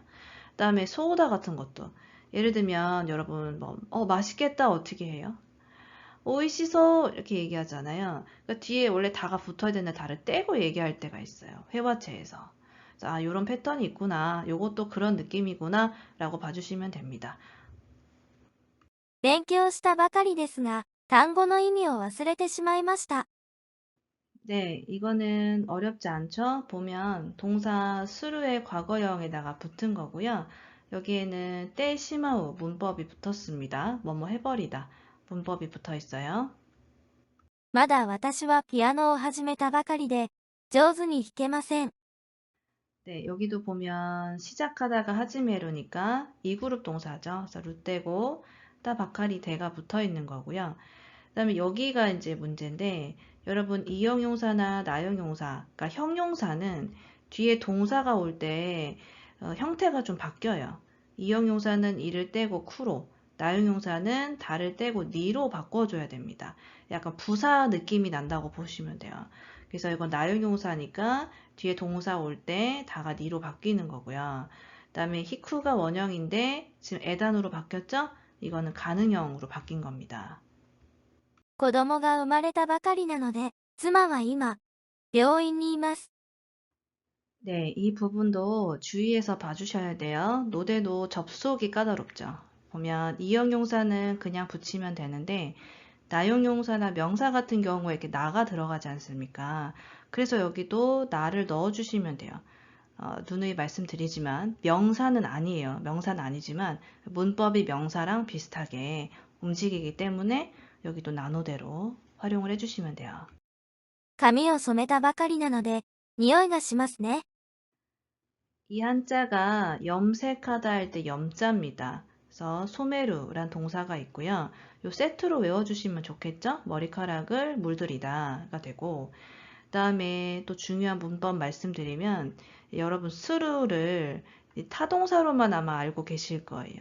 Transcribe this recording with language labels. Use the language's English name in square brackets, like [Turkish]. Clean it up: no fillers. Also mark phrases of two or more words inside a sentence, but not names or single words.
[Korean] 그 다음에 소우다 같은 것도 예를 들면 여러분 뭐 맛있겠다 어떻게 해요? 오이시소 이렇게 얘기하잖아요. 그러니까 뒤에 원래 다가 붙어야 되는데 다를 떼고 얘기할 때가 있어요. 회화체에서. 아, 요런 패턴이 있구나. 요것도 그런 느낌이구나 라고 봐주시면 됩니다. [Japanese] 勉強したばかりですが、単語の意味を忘れてしまいました。 [Korean] 네, 이거는 어렵지 않죠? 보면 동사 수루의 과거형에다가 붙은 거고요. 여기에는 때 시마우 문법이 붙었습니다. 뭐뭐 해버리다 문법이 붙어 있어요. [Japanese] まだ私はピアノを始めたばかりで、上手に弾けません。 [Korean] 네, 여기도 보면 시작하다가 하지메로니까 이그룹 동사죠. 그래서 루떼고 [Japanese] たばかり [Korean] 대가 붙어 있는 거고요. 그다음에 여기가 이제 문제인데 여러분 이형용사나 나형용사, 그러니까 형용사는 뒤에 동사가 올 때 형태가 좀 바뀌어요. 이형용사는 이를 떼고 쿠로, 나형용사는 다를 떼고 니로 바꿔줘야 됩니다. 약간 부사 느낌이 난다고 보시면 돼요. 그래서 이건 나형용사니까 뒤에 동사 올 때 다가 니로 바뀌는 거고요. 그다음에 히쿠가 원형인데 지금 에단으로 바뀌었죠? 이거는 가능형으로 바뀐 겁니다. [Japanese] 子供が生まれたばかりなので、妻は今、病院にいます。 [Korean] 네, 이 부분도 주의해서 봐주셔야 돼요. 노대도 접속이 까다롭죠. 보면 이형용사는 그냥 붙이면 되는데 나형용사나 명사 같은 경우에 이렇게 나가 들어가지 않습니까? 그래서 여기도 나를 넣어주시면 돼요. 누누이 말씀드리지만 명사는 아니에요. 명사는 아니지만 문법이 명사랑 비슷하게 움직이기 때문에 여기도 나노대로 활용을 해주시면 돼요. [Japanese] 髪を染めたばかりなので、匂いがしますね。 [Korean] 이 한자가 염색하다 할 때 염자입니다. 그래서 소메루란 동사가 있고요. 요 세트로 외워주시면 좋겠죠? 머리카락을 물들이다가 되고, 그 다음에 또 중요한 문법 말씀드리면 여러분 스루를 타동사로만 아마 알고 계실 거예요.